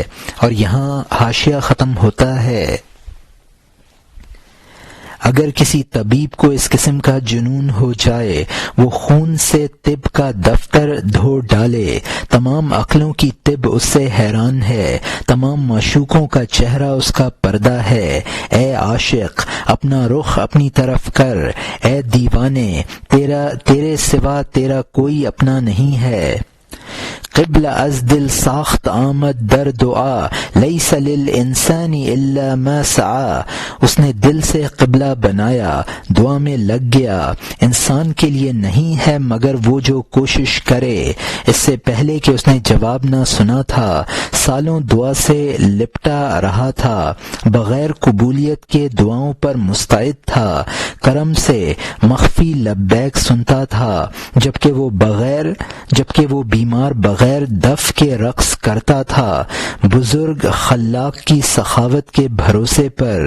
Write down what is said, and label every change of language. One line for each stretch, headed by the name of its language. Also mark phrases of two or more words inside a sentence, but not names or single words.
Urdu: اور یہاں حاشیہ ختم ہوتا ہے۔ اگر کسی طبیب کو اس قسم کا جنون ہو جائے، وہ خون سے طب کا دفتر دھو ڈالے۔ تمام عقلوں کی طب اس سے حیران ہے، تمام معشوقوں کا چہرہ اس کا پردہ ہے۔ اے عاشق اپنا رخ اپنی طرف کر، اے دیوانے تیرے سوا تیرا کوئی اپنا نہیں ہے۔
Persian: قبل از دل ساخت آمد در دعا
Arabic: لیس للانسان الا ما سعی۔
Urdu: اس نے دل سے قبلہ بنایا، دعا میں لگ گیا۔ انسان کے لیے نہیں ہے مگر وہ جو کوشش کرے۔ اس سے پہلے کہ اس نے جواب نہ سنا تھا، سالوں دعا سے لپٹا رہا تھا، بغیر قبولیت کے دعاؤں پر مستعد تھا، کرم سے مخفی لبیک سنتا تھا، جبکہ وہ بیمار بغیر دف کے رقص کرتا تھا، بزرگ خلاق کی سخاوت کے بھروسے پر۔